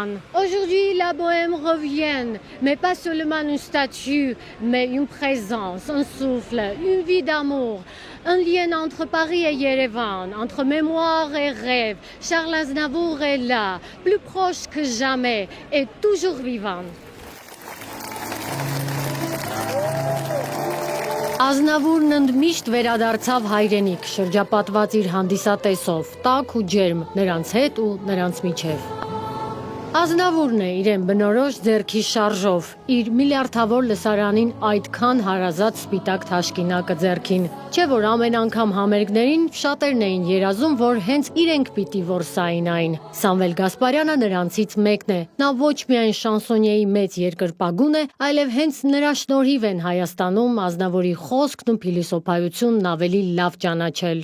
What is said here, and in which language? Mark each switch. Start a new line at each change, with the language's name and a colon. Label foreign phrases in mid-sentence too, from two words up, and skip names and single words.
French: Aujourd'hui, la bohème revient, mais pas seulement une statue, mais une présence, un souffle, une vie d'amour, un lien entre Paris et Yerevan, entre mémoire et rêve. Charles Aznavour est là, plus proche que jamais et toujours vivant.
Armenian: Ազնավուրն ընդմիշտ վերադարձավ հայրենիք, շրջապատված իր հանդիսատեսով, տաք ու ջերմ, նրանց հետ ու նրանց միջև։ Ազնավուրն է իրեն բնորոշ ձեռքի շարժով, իր միլիարդավոր լսարանին այդքան հարազատ սպիտակ թաշկինակը ձեռքին, չէ որ ամեն անգամ համերգներին շատերն էին երազում, որ հենց իրենք պիտի որսային այն։ Սամվել Գասպարյանը նրանցից մեկն է, նա ոչ միայն շանսոնիեի մեծ երկրպագուն է, այլև հենց նրա շնորհիվ են Հայաստանում Ազնավուրի խոսքն ու փիլիսոփայությունն ավելի լավ ճանաչել։